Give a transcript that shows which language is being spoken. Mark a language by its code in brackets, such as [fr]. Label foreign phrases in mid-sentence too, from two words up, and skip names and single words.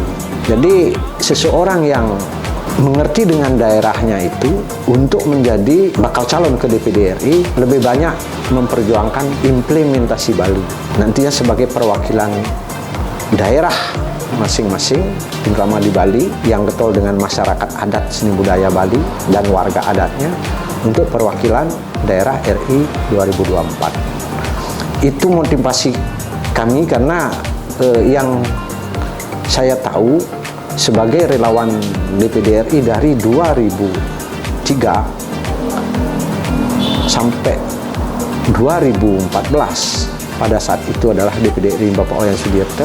[id] Jadi seseorang yang mengerti dengan daerahnya itu untuk menjadi bakal calon ke DPD RI lebih banyak memperjuangkan implementasi Bali. Nantinya sebagai perwakilan daerah masing-masing, terutama di Bali yang getol dengan masyarakat adat seni budaya Bali dan warga adatnya untuk perwakilan daerah RI 2024. Itu motivasi kami, karena yang saya tahu sebagai relawan DPD RI dari 2003 sampai 2014, pada saat itu adalah DPD RI Bapak Wayan Sudirte.